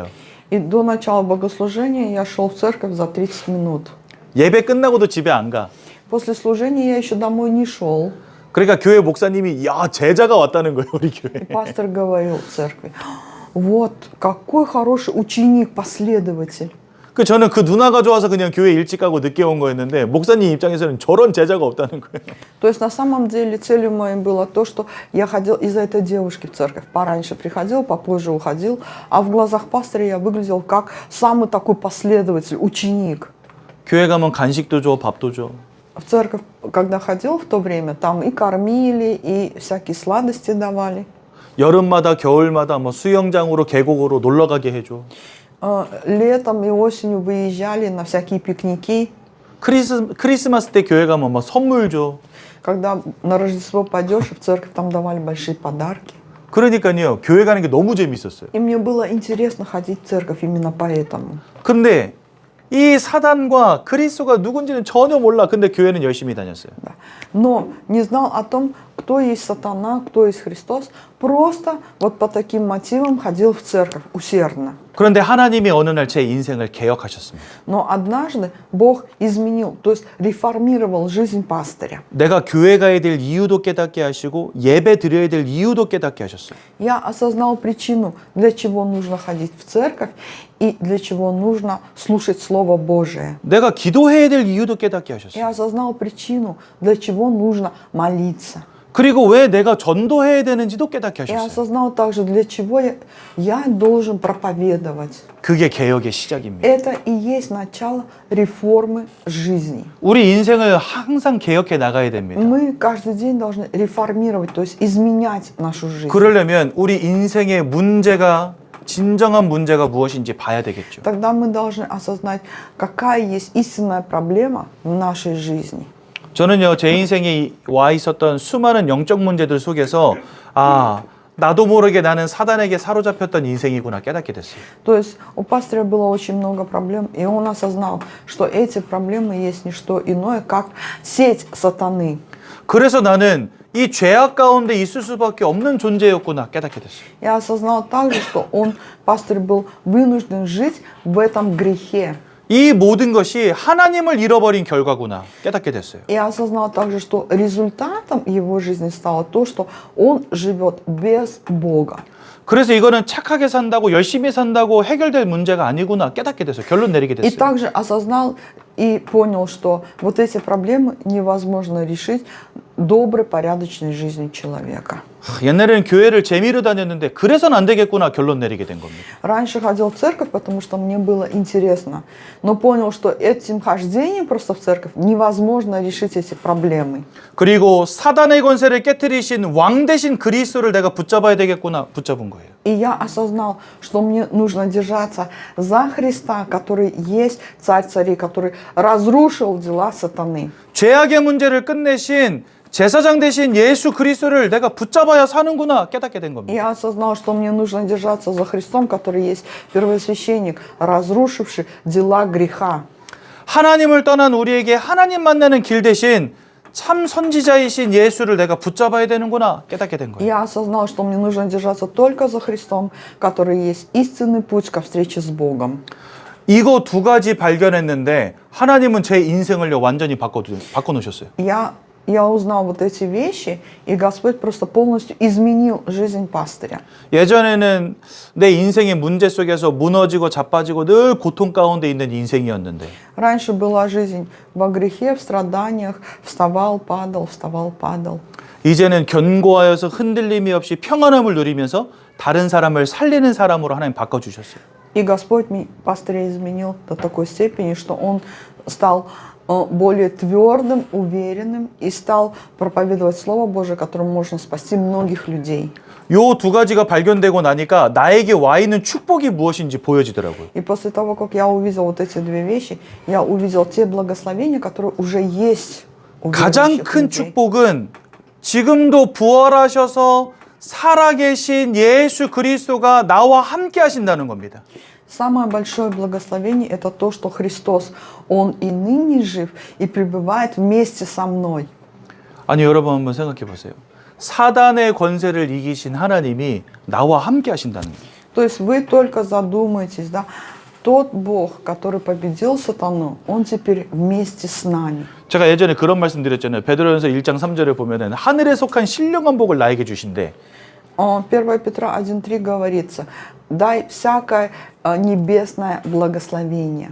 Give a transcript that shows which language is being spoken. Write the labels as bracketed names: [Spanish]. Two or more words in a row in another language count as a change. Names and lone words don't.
[Russian] И до начала богослужения я шел в церковь за 30 минут. [Korean] 예배 끝나고도 집에 안 가. [Russian] После служения я еще домой не шел. [Korean] 그러니까 교회 목사님이 야 제자가 왔다는 거예요, 우리 교회. [Russian] И пастор говорил в церкви, вот какой хороший ученик, последователь. [Korean] 저는 그 누나가 좋아서 그냥 교회 일찍 가고 늦게 온 거였는데 목사님 입장에서는 저런 제자가 없다는 거예요. [Russian] То есть на самом деле целью моей было то, что я ходил из-за этой девушки в церковь. Пораньше приходил, попозже уходил, а в глазах пастыря я выглядел как самый такой последователь, ученик. [Korean] 교회 가면 간식도 줘, 밥도 줘. [Russian] В церковь, когда ходил в то время, там и кормили, и всякие сладости давали. [Korean] 여름마다 겨울마다 뭐 수영장으로 계곡으로 놀러 가게 해줘. [Russian] Летом и осенью выезжали на всякие пикники. [Korean] 크리스마스 때 교회 가면 막 선물 줘. [Russian] Когда на Рождество пойдешь, в церковь там давали большие подарки. [Korean] 그러니까요, 교회 가는 게 너무 재밌었어요. [Russian] И мне было интересно ходить в церковь именно поэтому. [Korean] 근데 이 사단과 그리스도가 누군지는 전혀 몰라. 근데 교회는 열심히 다녔어요. [Russian] Да. Но не знал о том, кто есть сатана, кто есть Христос. Просто вот по таким мотивам ходил в церковь усердно. [Korean] 그런데 하나님이 어느 날 제 인생을 개혁하셨습니다. [Russian] Но однажды Бог изменил, то есть реформировал жизнь пастыря. [Korean] 내가 교회 가야 될 이유도 깨닫게 하시고 예배 드려야 될 이유도 깨닫게 하셨어요. [Russian] Я осознал причину, для чего нужно ходить в церковь и для чего нужно слушать Слово Божие. [Korean] 내가 기도해야 될 이유도 깨닫게 하셨어요. [Russian] Я осознал причину, для чего нужно молиться. [Korean] 그리고 왜 내가 전도해야 되는지도 깨닫게 [Russian] Я [Korean] 하셨어요. [Russian] осознал также, для чего я должен проповедовать. [Korean] 그게 개혁의 시작입니다. [Russian] Это и есть начало реформы жизни. [Korean] 우리 인생을 항상 개혁해 나가야 됩니다. [Russian] Мы каждый день должны реформировать, то есть изменять нашу жизнь. [Korean] 그러려면 우리 인생의 문제가 진정한 문제가 무엇인지 봐야 되겠죠. [Russian] Тогда мы должны осознать, какая есть истинная проблема в нашей жизни. [Korean] 저는요, 제 인생에 와 있었던 수많은 영적 문제들 속에서 나도 모르게 나는 사단에게 사로잡혔던 인생이구나 깨닫게 됐어요. [Russian] То есть у пастыря было очень много проблем, и он осознал, что эти проблемы есть не что иное, как сеть сатаны. [Korean] 그래서 나는 이 죄악 가운데 있을 수밖에 없는 존재였구나 깨닫게 됐어요. [Russian] Я осознал также, что пастырь был вынужден жить в этом грехе. [Korean] 이 모든 것이 하나님을 잃어버린 결과구나 깨닫게 됐어요. [Russian] Я осознал также, что результатом его жизни стало то, что он живет без Бога. [Korean] 그래서 이거는 착하게 산다고 열심히 산다고 해결될 문제가 아니구나 깨닫게 됐어요. 결론 내리게 [Russian] И [Korean] 됐어요. [Russian] также осознал и понял, что вот эти проблемы невозможно решить доброй, порядочной жизнью человека. [Korean] 옛날에는 교회를 재미로 다녔는데 그래서는 안 되겠구나 결론 내리게 된 겁니다. [Russian] Раньше ходил в церковь, потому что мне было интересно, но понял, что этим хождением просто в церковь невозможно решить эти проблемы. [Korean] 그리고 사단의 권세를 깨뜨리신 왕 대신 그리스도를 내가 붙잡아야 되겠구나 붙잡은 거예요. [Russian] И я осознал, что мне нужно держаться за Христа, который есть Царь царей, который разрушил дела сатаны. [Korean] 죄악의 문제를 끝내신 제사장 대신 예수 그리스도를 내가 붙잡아야 사는구나 깨닫게 된 [Russian] И [Korean] 겁니다. [Russian] я осознал, что мне нужно держаться за Христом, который есть первосвященник, разрушивший дела греха. [Korean] 하나님을 떠난 우리에게 하나님 만나는 길 대신 참 선지자이신 예수를 내가 붙잡아야 되는구나 깨닫게 된 [Russian] И [Korean] 거예요. [Russian] я осознал, что мне нужно держаться только за Христом, который есть истинный путь ко встрече с Богом. [Korean] 이거 두 가지 발견했는데 하나님은 제 인생을 완전히 바꿔놓으셨어요. [Russian] Я узнал вот эти вещи, и Господь просто полностью изменил жизнь пастыря. [Korean] 예전에는 내 인생의 문제 속에서 무너지고 자빠지고 늘 고통 가운데 있는 인생이었는데 [Russian] Раньше была жизнь во грехе, в страданиях, вставал, падал, вставал, падал. [Korean] 이제는 견고하여서 흔들림이 없이 평안함을 누리면서 다른 사람을 살리는 사람으로 하나님 바꿔주셨어요. [Russian] И Господь пастыря изменил до такой степени, что он стал более твердым, уверенным и стал проповедовать Слово Божие, которым можно спасти многих людей. [Korean] 요 두 가지가 발견되고 나니까 나에게 와 있는 축복이 무엇인지 보여지더라고요. [Russian] И после того, как я увидел вот эти две вещи, я увидел те благословения, которые уже есть у [Korean] 가장 [Russian] верующих [Korean] 큰 [Russian] людей. [Korean] 축복은 지금도 부활하셔서 살아계신 예수 그리스도가 나와 함께 하신다는 겁니다. [Russian] Самое большое благословение – это то, что Христос, Он и ныне жив, и пребывает вместе со мной. [Korean] 아니 여러분 한번 생각해 보세요. 사단의 권세를 이기신 하나님이 나와 함께 하신다는 거예요. [Russian] То есть вы только задумайтесь, да, тот Бог, который победил сатану, Он теперь вместе с нами. [Korean] 제가 예전에 그런 말씀 드렸잖아요. 베드로전서 1장 3절에 보면은 하늘에 속한 신령한 복을 나에게 주신대. [Russian] 1 Петра 1:3 говорится, дай всякое небесное благословение.